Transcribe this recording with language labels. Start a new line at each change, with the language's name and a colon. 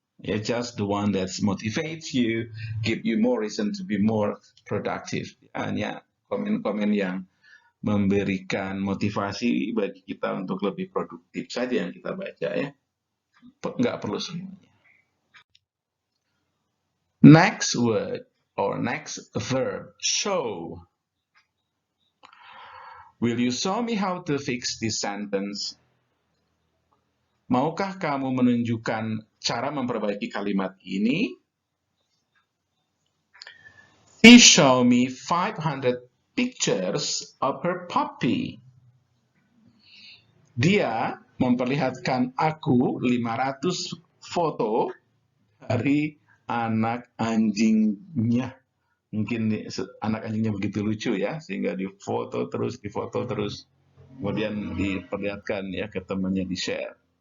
English: Yeah, just the one that motivates you, give you more reason to be more productive.
Indonesian: Hanya komen-komen yang memberikan motivasi bagi kita untuk lebih produktif saja yang kita baca ya. Nggak perlu semuanya.
English: Next word or next verb, show. Will you show me how to fix this sentence?
Indonesian: Maukah kamu menunjukkan cara memperbaiki kalimat ini?
English: She showed me 500 pictures of her puppy.
Indonesian: Dia memperlihatkan aku 500 foto dari anak anjingnya. Mungkin anak anjingnya begitu lucu ya, sehingga difoto terus, kemudian diperlihatkan ya ke temannya, di-share.